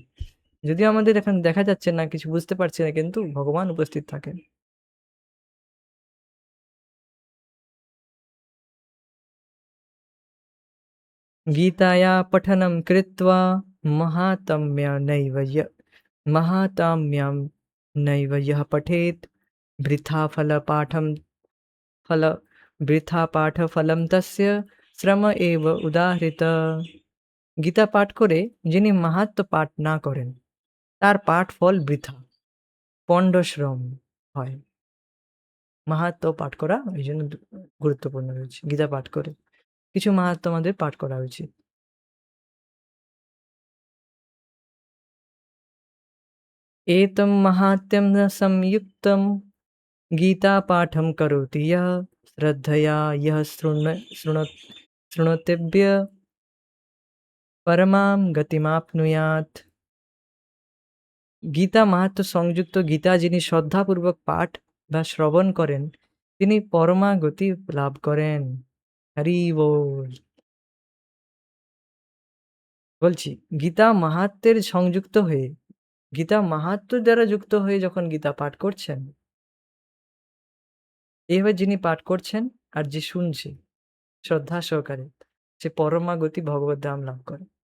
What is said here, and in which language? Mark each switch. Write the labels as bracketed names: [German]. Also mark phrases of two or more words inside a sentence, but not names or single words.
[Bangla] যদিও আমাদের এখন দেখা যাচ্ছে না, কিছু বুঝতে পারছি না, কিন্তু ভগবান উপস্থিত থাকেন। [Sanskrit] গীতায়া পঠনম কৃত্বা মাহাত্ম্য নৈব মাহাত্ম্যম নৈব यः पठेत् বৃথা ফল পাঠম ফল বৃথা পাঠ ফলম তস্য শ্রম এব উদাহৃত। [Bangla] গীতা পাঠ করে যিনি মাহাত্ম্য পাঠ না করেন, তার পাঠ ফল বৃথা, পণ্ডশ্রম হয়। মাহাত্ম্য পাঠ করা এই জন্য গুরুত্বপূর্ণ রয়েছে। গীতা পাঠ করে কিছু মাহাত্ম্য আমাদের পাঠ করা উচিত। [Sanskrit] एतं माहात्म्यं न संयुक्तं गीतापाठं करोति यः श्रद्धया यः शृणोत्यव्य परमां गतिमाप्नुयात्। [Bangla] গীতা মাহাত্ম্য সংযুক্ত গীতা যিনি শ্রদ্ধাপূর্বক পাঠ বা শ্রবণ করেন, তিনি পরমা গতি লাভ করেন। হরি বল! বলছি, গীতা মাহাত্ম্যের সংযুক্ত হয়ে, গীতা মাহাত্ম্য দ্বারা যুক্ত হয়ে যখন গীতা পাঠ করছেন, এইভাবে যিনি পাঠ করছেন আর যে শুনছে শ্রদ্ধা সহকারে, সে পরমা গতি ভগবদ্ধাম লাভ করে।